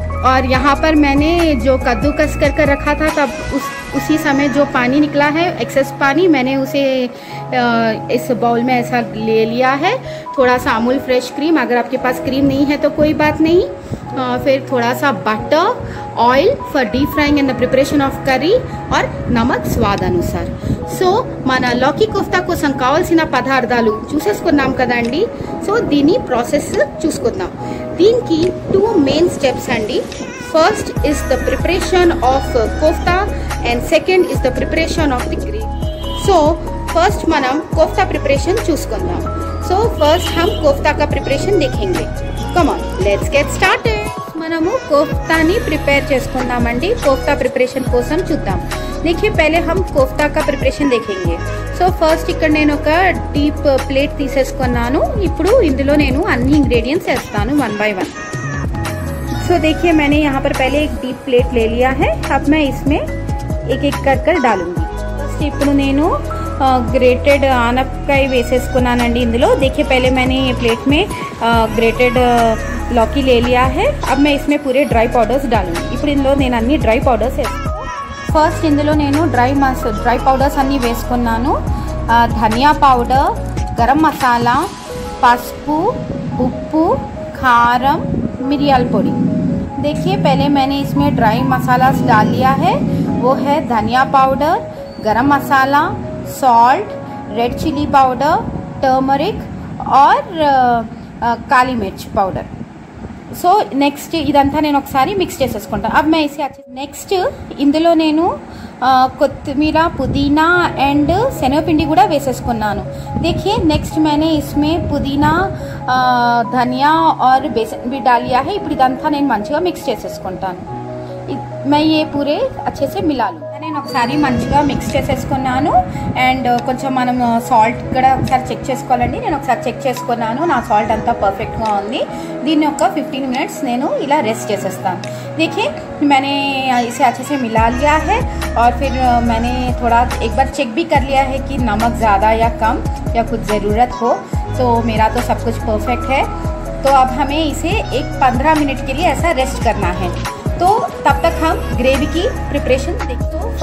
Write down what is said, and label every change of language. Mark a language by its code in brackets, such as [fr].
[hi] और यहाँ पर मैंने जो कद्दूकस कर रखा था तब उसी समय जो पानी निकला है, एक्सेस पानी, मैंने उसे इस बाउल में ऐसा ले लिया है। थोड़ा सा अमूल फ्रेश क्रीम, अगर आपके पास क्रीम नहीं है तो कोई बात नहीं। फिर थोड़ा सा butter, [en] oil for deep frying and the preparation of curry, [hi] और नमक स्वाद अनुसार। [te] సో మన లౌకీ కోఫ్తా కోసం కావాల్సిన పదార్థాలు చూసేసుకున్నాం కదండి। సో దీని ప్రాసెస్ చూసుకుందాం। దీనికి 2 మెయిన్ స్టెప్స్ అండి। [en] First is the preparation of kofta and second is the preparation of the gravy. [te] So first మనం कोफ्ता प्रिपरेशन చూసుకుందాం। [hi] సో ఫస్ట్ हम कोफ्ता का प्रिपरेशन देखेंगे। [en] Come on let's get started. [te] మనము కోఫ్తాని ప్రిపేర్ చేసుకుందామండి। కోఫ్తా ప్రిపరేషన్ కోసం చూద్దాం। [hi] देखिए पहले हम कोफ्ता का प्रिपरेशन देखेंगे। [te] సో ఫస్ట్ ఇక్కడ నేను ఒక డీప్ ప్లేట్ తీసేసుకున్నాను। ఇప్పుడు ఇందులో నేను అన్ని ఇంగ్रेडिएंट्स వేస్తాను 1 बाय 1। [hi] सो देखिए मैंने यहाँ पर पहले एक डीप प्लेट ले लिया है। अब मैं इसमें एक एक कर डालूंगी। [te] फर्स्ट ఇప్పుడు నేను ग्रेटेड आनपकाय వేసేసుకున్నానండి ఇందులో। [hi] देखिए पहले मैंने ये प्लेट में ग्रेटेड लौकी ले लिया है। अब मैं इसमें पूरे ड्राई पाउडर्स डालूंगी। [te] ఇప్పుడు ఇందులో నేను అన్ని డ్రై పౌడర్స్ వేస్తాను। ఫస్ట్ ఇందులో నేను డ్రై పౌడర్స్ అన్ని వేసుకున్నాను। ధనియా పౌడర్, గరం మసాలా, పసుపు, ఉప్పు, కారం, మిరియాల పొడి। [hi] देखिए पहले मैंने इसमें ड्राई मसाला डाल लिया है। वो है धनिया पाउडर, गरम मसाला, salt, red chilli powder, turmeric और काली मिर्च पाउडर। [te] సో నెక్స్ట్ ఇదంతా నేను ఒకసారి మిక్స్ చేసేసుకుంటాను। [hi] अब मैं इसे अच्छे [te] నెక్స్ట్ ఇందులో నేను కొత్తిమీర, పుదీనా అండ్ శనగపిండి కూడా వేసేసుకున్నాను। [hi] देखिए नेक्स्ट मैंने इसमें पुदीना, धनिया और बेसन भी डाल लिया है। [te] ఇప్పుడు ఇదంతా నేను మంచిగా మిక్స్ చేసేసుకుంటాను। [hi] मैं ये पूरे अच्छे से मिला लूँ। [te] నేను ఒకసారి మంచిగా మిక్స్ చేసేసుకున్నాను। అండ్ కొంచెం మనం సాల్ట్ కూడా ఒకసారి చెక్ చేసుకోవాలండి। నేను ఒకసారి చెక్ చేసుకున్నాను, నా సాల్ట్ అంతా పర్ఫెక్ట్గా ఉంది। దీన్ని ఒక 15 मिनट्स నేను ఇలా రెస్ట్ చేసేస్తాను। [hi] देखिए मैंने इसे अच्छे से मिला लिया है, और फिर मैंने थोड़ा एक बार चेक भी कर लिया है कि नमक ज़्यादा या कम या कुछ ज़रूरत हो। तो मेरा तो सब कुछ परफेक्ट है। तो अब हमें इसे एक 15 मिनट के लिए ऐसा रेस्ट करना है। तो तब तक हम ग्रेवी की प्रिपरेशन देखते। तो